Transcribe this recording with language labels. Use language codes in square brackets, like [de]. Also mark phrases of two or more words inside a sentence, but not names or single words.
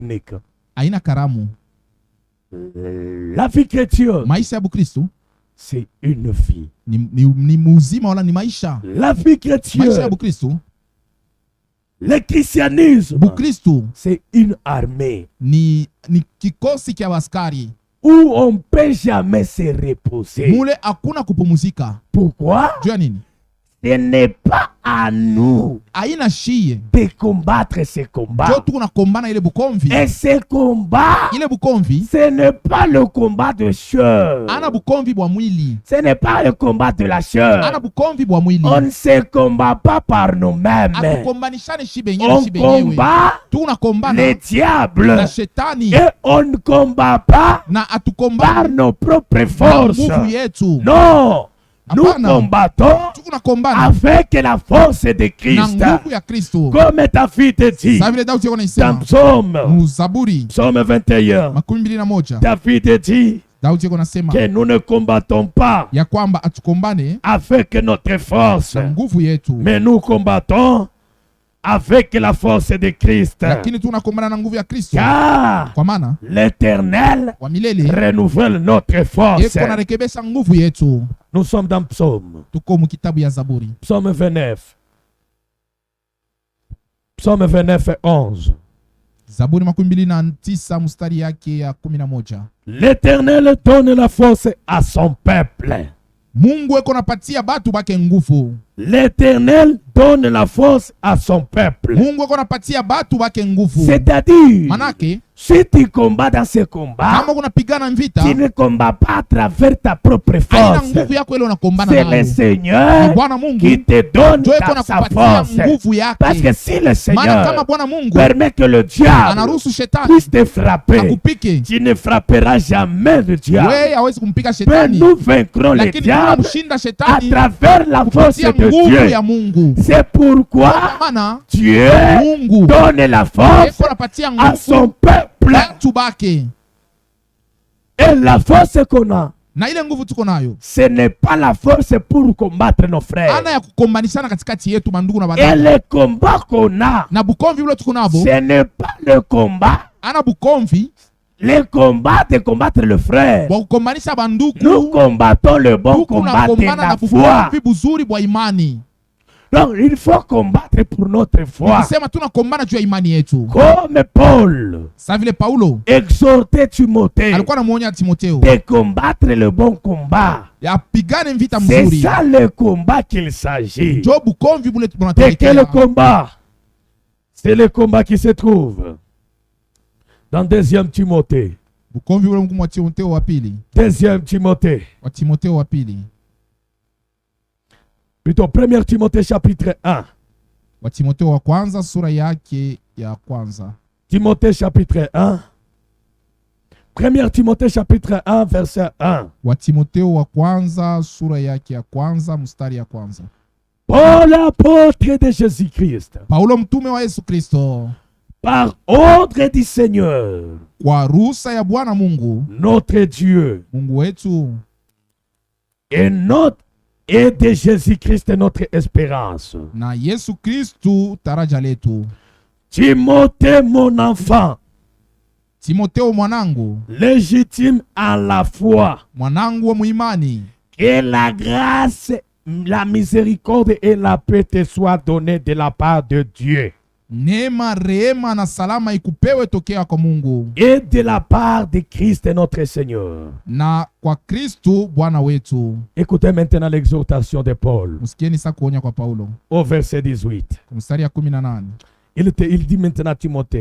[fr] technique. [sw] Haina karamu. [fr] La vie chrétienne, [sw] Maisha ya Bukristo [fr] c'est une vie. [sw] ni muzima wala ni maisha. [fr] La vie chrétienne, [sw] Maisha ya Bukristo, [fr] le christianisme, [sw] Bukristo [fr] c'est une armée [sw] ni kikosi kya askari [fr] où on peut jamais se reposer. [sw] mule hakuna kupumuzika. [fr] Pourquoi? [sw] Juu ya nini? [fr] Ce n'est pas à nous [sw] Haina shie [fr] de combattre ces [sw] jo [fr] combats. [sw] tuko na kombana ile bukomvi. [fr] Et ce combat, [sw] Ile bukomvi [fr] ce n'est pas le combat de chair. [sw] ana bukomvi bwa mwili, [fr] Ce n'est pas le combat de la [sw] ana [fr] chair. [sw] bukomvi bwa mwili. [fr] On ne se combat pas par nous-mêmes. [sw] Atukombanishane shi benyewe [fr] On [sw] shi benyewe. [fr] combat [sw] Tuko na [fr] le [sw] kombana [fr] diable. [sw] na shetani [fr] Et on ne combat pas [sw] na [fr] par [sw] atukombana [fr] nos propres [sw] na [fr] forces. [sw] nguvu yetu. [fr] Non, nous [sw] Hapana. [fr] combattons [sw] Tuko na kombana [fr] avec la force de [sw] na [fr] Christ. [sw] nguvu ya Kristo. [fr] Comme David dit [sw] Sasa vile Daudi yako [fr] dans [sw] naisema [fr] Psaume, [sw] Muzaburi [fr] Psaume 21, [sw] 21, [fr] David dit [sw] Daudi yako nasema [fr] que nous ne combattons pas [sw] ya kwamba atukombane [fr] avec notre force, [sw] na nguvu yetu, [fr] mais nous combattons avec la force de Christ. [sw] lakini tunakombana na nguvu ya Kristo, [fr] Car [sw] kwa maana [fr] l'Éternel [sw] wa milele [fr] renouvelle notre force. [sw] yeko narekebesha nguvu yetu. [fr] Nous sommes dans Psaume, [sw] Tuko mu kitabu ya Zaburi, [fr] Psaume 29. Psaume 29 et 11. [sw] Zaburi 29 mstari yake ya 11. [fr] L'Éternel donne la force à son peuple. [sw] Mungu eko napatia batu bake nguvu. [fr] L'Éternel donne la force à son peuple. [sw] Mungu eko napatia batu bake nguvu. [fr] C'est-à-dire, [sw] Manake [fr] si tu combats dans ce combat, [sw] kama kunapigana vita, [fr] tu ne combats pas à travers ta propre [sw] haina [fr] force. [sw] nguvu yako ile unakombana [fr] C'est le [sw] nayo. Ni [fr] Seigneur [sw] Bwana Mungu [fr] qui te donne [sw] ndio eko [fr] sa [sw] nakupatia [fr] force. [sw] nguvu [fr] Parce que [sw] yake. [fr] si le [sw] Maana kama [fr] Seigneur [sw] Bwana Mungu [fr] permet que le diable [sw] anaruhusu shetani [fr] puisse te frapper, [sw] akupike, [fr] tu ne frapperas jamais le diable. [sw] wewe hawezi kumpika [fr] Mais [sw] shetani, [fr] nous vaincrons le [sw] lakini [fr] diable [sw] tunamshinda [fr] à [sw] shetani [fr] travers la force [sw] kupitia [fr] de [sw] nguvu [fr] Dieu. [sw] ya Mungu. [fr] C'est pourquoi [sw] Kwa maana [fr] Dieu [sw] Mungu [fr] donne la force [sw] eko napatia [fr] à son [sw] nguvu [fr] peuple. [sw] batu bake, [fr] Et la force qu'on a, [sw] na ile nguvu tuko nayo [fr] ce n'est pas la force pour combattre nos frères. [sw] ana ya kukombanishana katikati yetu mandugu na [fr] Et [sw] badada. [fr] le combat qu'on a, [sw] Na bukomvi ule tuko nabo [fr] ce n'est pas le combat, [sw] ana bukomvi [fr] le combat de combattre le frère. [sw] bwa kukombanisha banduku. [fr] Nous combattons le bon [sw] Tuko [fr] combat de [sw] nakombana [fr] la [sw] na [fr] foi. [sw] bukomvi buzuri bwa imani. [fr] Donc il faut combattre pour notre foi. [sw] Nikisema tunakombana juu ya imani yetu, [fr] Comme Paul [sw] sa vile Paulo [fr] exhortait Timothée [sw] alikuwa anamuonya Timotheo [fr] de combattre le bon combat. [sw] apigane vita [fr] C'est [sw] mzuri. [fr] ça le combat qu'il s'agit. [sw] Jo bukomvi bule [fr] De [sw] tunatelekea. [fr] quel combat? C'est le combat qui se trouve dans 2 Timothée. [sw] Bukomvi bule mwa Timotheo wa pili, [fr] 2 Timothée. [sw] wa Timotheo wa pili, [fr] Plutôt 1 Timothée chapitre 1. [sw] wa Timotheo wa kwanza sura yake ya kwanza. [fr] Timothée chapitre 1. 1 Timothée chapitre 1 verset 1. [sw] Wa Timotheo wa kwanza sura yake ya kwanza mstari ya kwanza. [fr] Paul apôtre de Jésus-Christ, [sw] Paulo mtume wa Yesu Kristo, [fr] par ordre du Seigneur, [sw] kwa ruhusa ya Bwana Mungu, [fr] notre Dieu, [sw] Mungu wetu, [fr] et de Jésus-Christ notre espérance. [sw] na Yesu Kristu taraja letu. [fr] Timothée mon enfant, [sw] Timotheo mwanangu, [fr] légitime à la foi, [sw] mwanangu wa muimani, [fr] que la grâce, la miséricorde et la paix te soient données de la part de Dieu [sw] neema, rehema na salama ikupewe tokea kwa Mungu [fr] et de la part de Christ notre Seigneur. [sw] na kwa Kristu Bwana wetu. [fr] Écoutez maintenant l'exhortation de Paul [sw] Msikieni sasa kuonya kwa Paulo [fr] au verset 18. [sw] mstari ya 18. [fr] Il dit maintenant à Timothée,